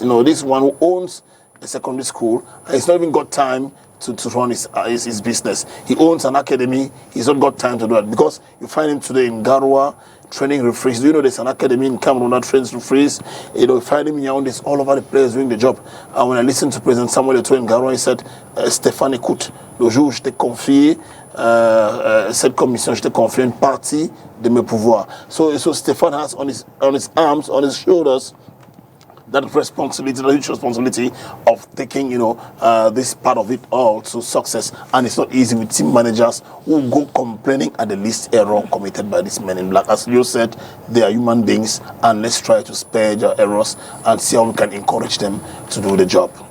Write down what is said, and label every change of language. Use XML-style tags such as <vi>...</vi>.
<en>This one who owns a secondary school, and he's not even got time to run his business. He owns an academy. He's not got time to do that, because you find him today in Garoua training referees. Do you know there's an academy in Cameroon that trains referees? You find him in Yaoundé, all over the players doing the job. And when I listened to President Samuel Eto'o in Garoua, he said,</en> <fr>Stéphane, écoute, le jour où je t'ai confié cette commission, je t'ai confié une partie de mes pouvoirs.</fr> <en>So Stéphane has on his arms, on his shoulders, that responsibility, the huge responsibility of taking, this part of it all to success. And it's not easy with team managers who go complaining at the least error committed by these men in black. As you said, they are human beings, and let's try to spare their errors and see how we can encourage them to do the job.</en>